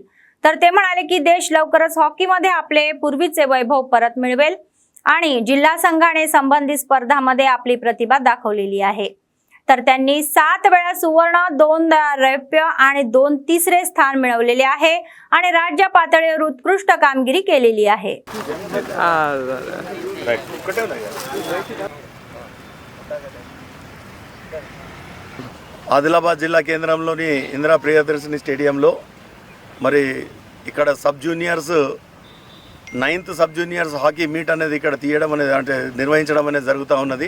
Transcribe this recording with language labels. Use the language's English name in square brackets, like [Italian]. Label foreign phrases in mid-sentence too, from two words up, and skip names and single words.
[Marathi] तर ते म्हणाले की देश लवकरच हॉकीमध्ये आपले पूर्वीचे वैभव परत मिळवेल आणि जिल्हा संघाने संबंधित स्पर्धांमध्ये आपली प्रतिभा दाखवलेली आहे. तर त्यांनी 7 वेळा सुवर्ण, 2 रौप्य आणि 2 तिसरे स्थान मिळवलेले आहे आणि राज्य पातळीवर उत्कृष्ट कामगिरी केलेली आहे. [Telugu] ఆదిలాబాద్ జిల్లా కేంద్రంలోని ఇందిరా ప్రియదర్శిని స్టేడియంలో మరి ఇక్కడ [English] sub juniors 9th sub juniors hockey meet [Telugu] అనేది ఇక్కడ తీయడం అనేది అంటే నిర్వహించడం అనేది జరుగుతూ ఉన్నది.